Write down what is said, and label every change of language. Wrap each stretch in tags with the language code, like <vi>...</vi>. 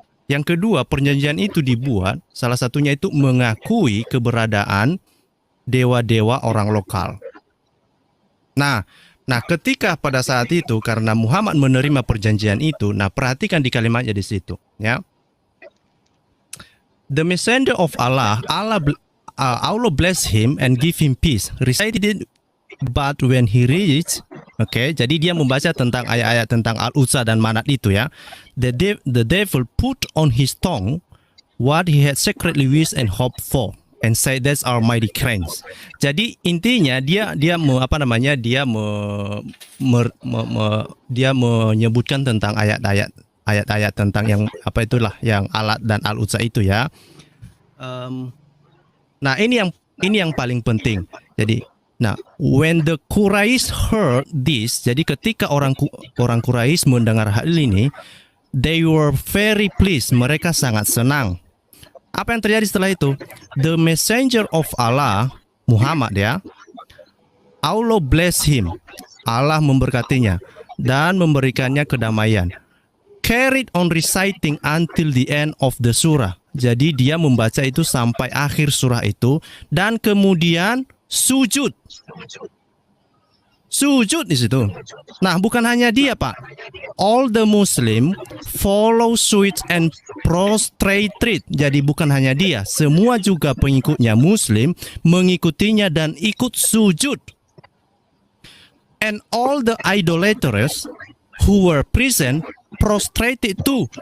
<id>Yang kedua, perjanjian itu dibuat salah satunya itu mengakui keberadaan dewa-dewa orang lokal. Nah, ketika pada saat itu karena Muhammad menerima perjanjian itu, nah perhatikan di kalimatnya di situ, ya.</id> <en>The messenger of Allah bless him and give him peace. Recited but when he reached,</en> <id>jadi dia membaca tentang ayat-ayat tentang Al-Uzza dan Manat itu ya.</id> <en>The devil put on his tongue what he had secretly wished and hoped for, and said that's our mighty crimes.</en> <id>Jadi intinya dia menyebutkan tentang ayat-ayat tentang yang yang Alat dan Al-Uzza itu ya. Nah ini yang paling penting.</id> <en>Jadi when the Quraisy heard this,</en> <id>jadi ketika orang Quraisy mendengar hal ini,</id> <en>they were very pleased.</en> <id>Mereka sangat senang. Apa yang terjadi setelah itu?</id> <en>The messenger of Allah, Muhammad ya, Allah bless him.</en> <id>Allah memberkatinya dan memberikannya kedamaian.</id> <en>Carried on reciting until the end of the surah.</en> <id>Jadi dia membaca itu sampai akhir surah itu dan kemudian sujud di situ. Nah, bukan hanya dia, Pak.</id> <en>All the Muslim follow suit and prostrated.</en> <id>Jadi bukan hanya dia, semua juga pengikutnya Muslim mengikutinya dan ikut sujud.</id> <en>And all the idolaters who were present prostrated too.</en>